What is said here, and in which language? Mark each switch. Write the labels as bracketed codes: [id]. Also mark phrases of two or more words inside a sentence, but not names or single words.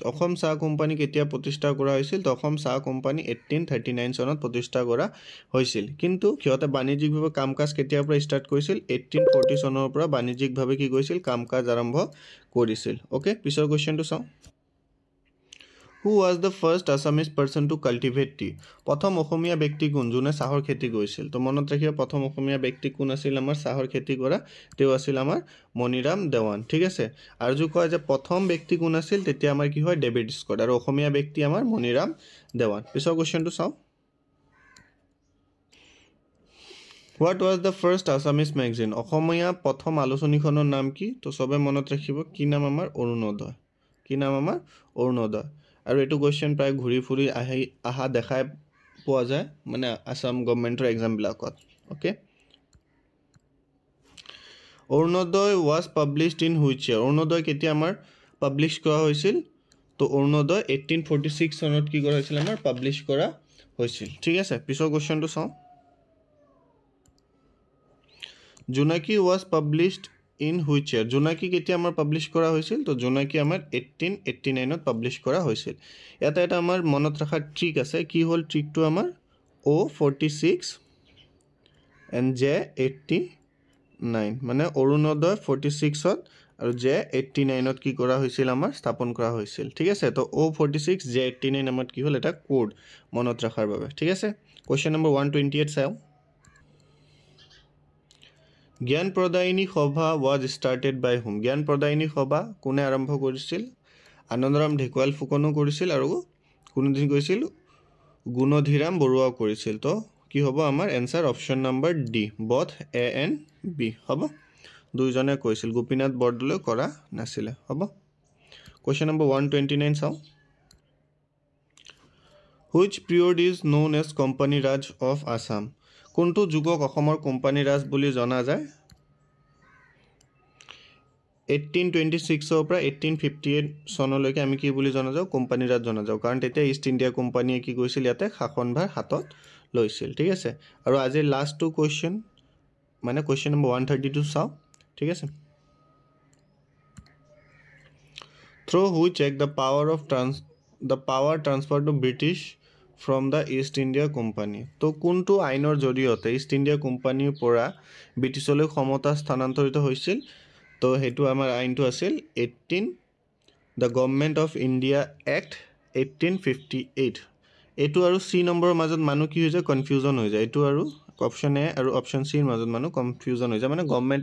[as] অসম চাহ কোম্পানী কেতিয়া প্ৰতিষ্ঠা কৰা হৈছিল তো অসম চাহ কোম্পানী 1839 চনত প্ৰতিষ্ঠা কৰা হৈছিল কিন্তু কিয়তে বাণিজ্যিকভাৱে কামকাজ কেতিয়াৰ পৰা ষ্টাৰ্ট কৰিছিল 1840 চনৰ পৰা বাণিজ্যিকভাৱে কি কৰিছিল কামকাজ আৰম্ভ কৰিছিল ওকে পিছৰ কোৱেশ্চনটো চাওঁ [en] Who was the first Assamese person to cultivate tea? [as] প্ৰথম অসমীয়া ব্যক্তি কোন যোনে চাহৰ খেতি কৰিছিল তো মনত ৰাখিবা প্ৰথম অসমীয়া ব্যক্তি কোন আছিল আমাৰ চাহৰ খেতি কৰা তেও আছিল আমাৰ মনিৰাম দেৱান ঠিক আছে আৰু যে কয় যে প্ৰথম ব্যক্তি কোন আছিল তেতিয়া আমাৰ কি হয় ডেভিড স্কট আৰু অসমীয়া ব্যক্তি আমাৰ মনিৰাম দেৱান পিছৰ কোৱেশ্চনটো চাওঁ [en] What was the first Assamese magazine? [as] অসমীয়া প্ৰথম আলোচনীখনৰ নাম কি তো সবে মনত ৰাখিব কি নাম আমাৰ অৰুণোদয় কি নাম আমাৰ অৰুণোদয় আৰু এটো কোৱেশ্চন প্ৰায় ঘুৰি ফুৰি আহা দেখাই পোৱা যায় মানে আসাম গভৰ্ণমেন্টৰ এক্সাম বিলাকত ওকে অৰুণোদয় [en] was published in which year [as] অৰুণোদয় কেতিয়া আমাৰ পাবলিশ কৰা হৈছিল তো অৰুণোদয় 1846 চনত কি কৰা হৈছিল আমাৰ পাবলিশ কৰা হৈছিল ঠিক আছে পিছৰ কোৱেশ্চনটো চাওঁ জোনাকি [en] was published in which year [as] জোনাকি কেতিয়া আমাৰ পাবলিশ কৰা হৈছিল তো জোনাকি আমাৰ 1889 ত পাবলিশ কৰা হৈছিল এটা আমাৰ মনত ৰাখা ট্ৰিক আছে কি হল ট্ৰিকটো আমাৰ O46 and J89 মানে অৰুণোদয় 46 ত আৰু J89 ত কি কৰা হৈছিল আমাৰ স্থাপন কৰা হৈছিল ঠিক আছে তো O46 J89 আমাৰ কি হল এটা কোড মনত ৰাখাৰ বাবে ঠিক আছে কোৱেশ্চন নম্বৰ 128 চাও জ্ঞান প্ৰদায়িনী সভা [en] was started by whom [as] জ্ঞান প্ৰদায়িনী সভা কোনে আৰম্ভ কৰিছিল আনন্দৰাম ঢেকুৱাল ফুকনো কৰিছিল আৰু কোনদিন কৰিছিল গুণধীৰাম বৰুৱা কৰিছিল তো কি হ'ব আমাৰ এনসাৰ অপচন নম্বৰ ডি [en] both A and B [as] হ'ব দুইজনে কৈছিল গোপীনাথ বৰদলৈ কৰা নাছিল হ'ব কোৱেশ্চন নম্বৰ 129 চাও [en] Which period is known as Company Raj of Assam [as] কোনটো যুগক অসমৰ কোম্পানী ৰাজ বুলি জনা যায় 1826 ৰ পৰা 1858 চনলৈকে আমি কি বুলি জনা যাও কোম্পানী ৰাজ জনা যাও কাৰণ তেতিয়া ইষ্ট ইণ্ডিয়া কোম্পানীয়ে কি কৰিছিল ইয়াতে শাসনভাৰ হাতত লৈছিল ঠিক আছে আৰু আজি লাষ্ট টু কোৱেশ্চন মানে কোৱেশ্চন নম্বৰ 132 চাও ঠিক আছে [en] through which act the power transferred to British from the East India Company [as] তো কোনটো আইনৰ জৰিয়তে ইষ্ট ইণ্ডিয়া কোম্পানীৰ পৰা ব্ৰিটিছলৈ ক্ষমতা স্থানান্তৰিত হৈছিল তো হেতু আমাৰ আইনটো আছিল 18 [en] the Government of India Act 1858 [as] এটো আৰু সি নম্বৰৰ মাজত মানুহ কি হৈ যায় কনফিউজন হৈ যায় এটো আৰু অপচন এ আৰু অপচন সি ৰ মাজত মানুহ কনফিউজন হৈ যায় মানে গভৰ্ণমেন্ট